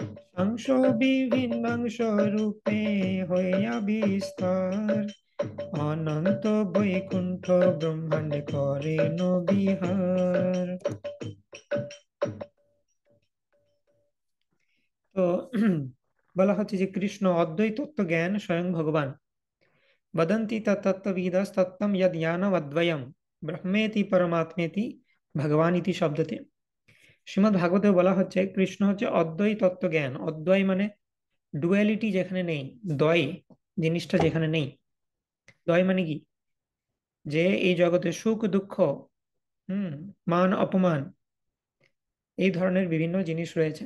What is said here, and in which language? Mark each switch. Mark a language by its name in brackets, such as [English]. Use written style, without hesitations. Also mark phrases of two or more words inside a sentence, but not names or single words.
[Bangla] সাংস বিভিন্নাংশ রূপে হইয়া বিস্তার, অনন্ত বৈকুণ্ঠ ব্রহ্মাণ্ডে করেন বিহার। তো বলা হচ্ছে যে কৃষ্ণ অদ্বৈত তত্ত্ব জ্ঞান স্বয়ং ভগবান। [Sanskrit] वदन्ति तत्तत्त्वविदस्तत्त्वं यद् ज्ञानमद्वयं ব্রহ্মেতি পরমাত্মেতি ভগবান ইতি শব্দতে। [Bangla] শ্রীমদ্ ভাগবতে বলা হচ্ছে কৃষ্ণ হচ্ছে অদ্বৈ তত্ত্ব জ্ঞান। অদ্বয় মানে ডুয়ালিটি যেখানে নেই, দ্বয় জিনিসটা যেখানে নেই। দ্বয় মানে কি, যে এই জগতে সুখ দুঃখ, মান অপমান, এই ধরনের বিভিন্ন জিনিস রয়েছে।